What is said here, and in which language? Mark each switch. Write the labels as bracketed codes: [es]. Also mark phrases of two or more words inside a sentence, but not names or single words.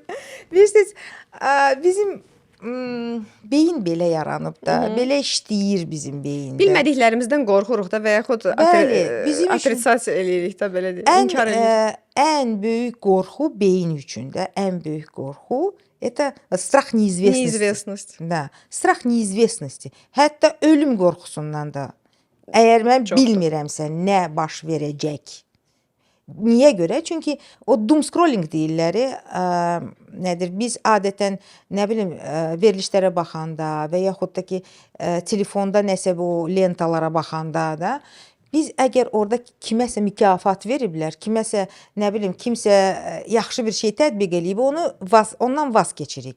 [az] Bilirsiniz, bizim beyin belə yaranıb da, belə işləyir bizim beyində. Bilmədiklərimizdən qorxuruq da və yaxud atritsasiya eləyirik də, belə deyək, inkar edirik. Ən böyük qorxu beyin üçün də, ən böyük qorxu [ru] это страх неизвестности. Неизвестность. Да, страх неизвестности. [az] Hətta ölüm qorxusundan da. Əgər mən bilmirəmsə nə baş verəcək. Niyə görə? Çünki o [en] doom scrolling [az] deyirlər, nədir? Biz adətən nə bilim verilişlərə baxanda və yaxud da ki telefonda nəsə bu lentalara baxanda da biz əgər orada kiməsə mükafat veriblər, kiməsə nə bilim kimsə yaxşı bir şey tətbiq eləyib, ondan vaz keçirik.